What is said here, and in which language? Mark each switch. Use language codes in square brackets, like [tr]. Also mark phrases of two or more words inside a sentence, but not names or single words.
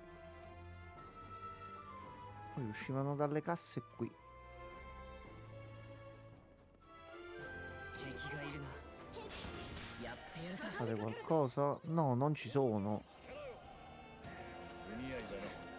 [it] Poi uscivano dalle casse qui. Fare qualcosa? No, non ci sono. [ja] 不似合いだな。